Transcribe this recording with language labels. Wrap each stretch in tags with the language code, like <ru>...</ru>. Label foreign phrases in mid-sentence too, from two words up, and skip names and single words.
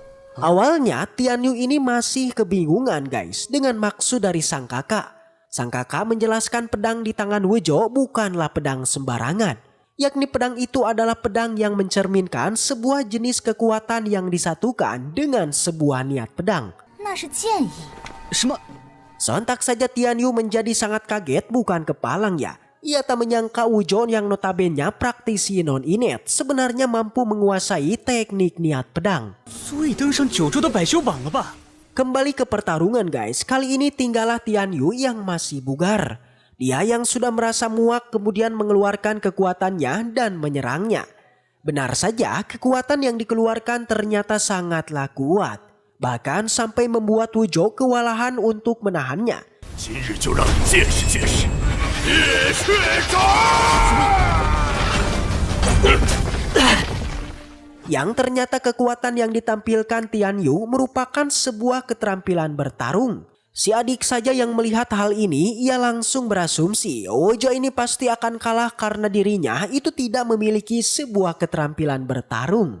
<id>Awalnya Tianyu ini masih kebingungan guys dengan maksud dari sang kakak. Sang kakak menjelaskan pedang di tangan Wuzhou bukanlah pedang sembarangan. yakni pedang itu adalah pedang yang mencerminkan sebuah jenis kekuatan yang disatukan dengan sebuah niat pedang.</id> <zh>那是剑意。什么？</zh> <id>Sontak saja Tian Yu menjadi sangat kaget, bukan kepalang ya. Ia tak menyangka Wujo yang notabene praktisi non-inet sebenarnya mampu menguasai teknik niat pedang.</id> <zh>足以登上9州的百修榜了吧？</zh> <id>Kembali ke pertarungan guys, kali ini tinggallah Tian Yu yang masih bugar. Dia yang sudah merasa muak kemudian mengeluarkan kekuatannya dan menyerangnya. Benar saja, kekuatan yang dikeluarkan ternyata sangatlah kuat. Bahkan sampai membuat Wujo kewalahan untuk menahannya.</id> <zh>今日就让你见识见识铁血掌！</zh> <id>Yang ternyata kekuatan yang ditampilkan Tian Yu merupakan sebuah keterampilan bertarung. Si adik saja yang melihat hal ini, ia langsung berasumsi Wujo ini pasti akan kalah karena dirinya itu tidak memiliki sebuah keterampilan bertarung.</id>